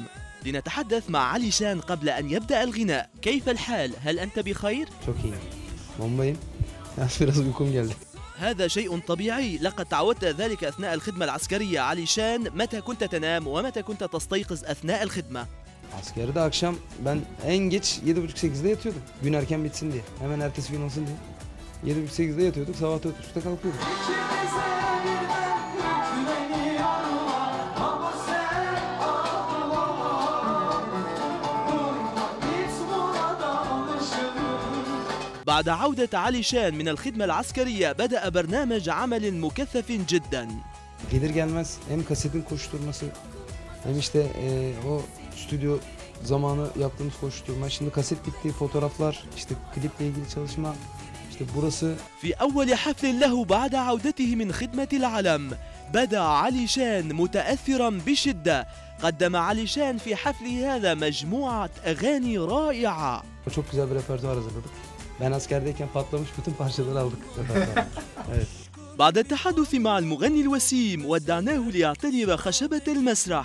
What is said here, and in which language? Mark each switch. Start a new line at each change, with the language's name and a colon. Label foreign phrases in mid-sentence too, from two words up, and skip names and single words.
Arabic: لنتحدث مع علي شان قبل أن يبدأ الغناء. كيف الحال؟ هل أنت بخير؟ هذا شيء طبيعي، لقد تعودت ذلك أثناء الخدمة العسكرية. علي شان، متى كنت تنام ومتى كنت تستيقظ أثناء الخدمة؟
Turkish: Askerde akşam ben en geç 7.30-8'de yatıyordum. Gün erken bitsin diye. Hemen ertesi gün olsun diye. 7.30-8'de yatıyorduk, sabah 4.30'da kalkıyorduk.
Arabic: بعد عودة علي شان من الخدمة العسكرية بدأ برنامج عمل مكثف جدا.
Turkish: Gelir gelmez hem kasetin koşturması hem işte o stüdyo zamanı yaptığımız koşturma. Şimdi kaset bitti, fotoğraflar, işte kliple ilgili çalışma. İşte burası.
Arabic: في أول حفل له بعد عودته من خدمة العلم بدأ علي شان متأثرا بشدة. قدم علي شان في حفله هذا مجموعة أغاني رائعة.
Turkish: Çok güzel bir repertuar hazırladık. Ben askerdeyken patlamış bütün parçaları aldık. Evet.
Arabic: بعد التحدث مع المغني الوسيم ودعناه ليعتلي خشبة المسرح.